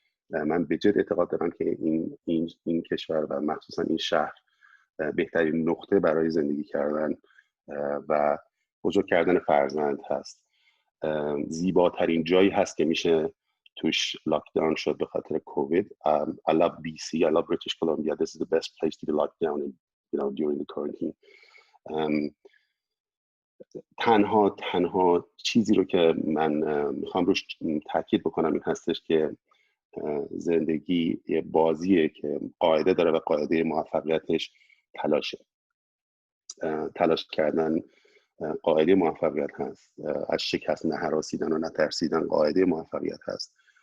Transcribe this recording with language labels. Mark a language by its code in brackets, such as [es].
[fa] من به جد اعتقاد دارم که این کشور و مخصوصا این شهر بهترین نقطه برای زندگی کردن و بزرگ کردن فرزند هست. زیباترین جایی هست که میشه توش لاکداون شد به خاطر کووید. [en] I love BC, I love British Columbia. This is the best place to be locked down in, during the quarantine. [fa] تنها چیزی رو که من میخوام روش تاکید بکنم این هستش که زندگی یه بازیه که قاعده داره و قاعده موفقیتش تلاشه. تلاش کردن قاعده موفقیت هست، از شکست نه هراسیدن و نه ترسیدن قاعده موفقیت هست،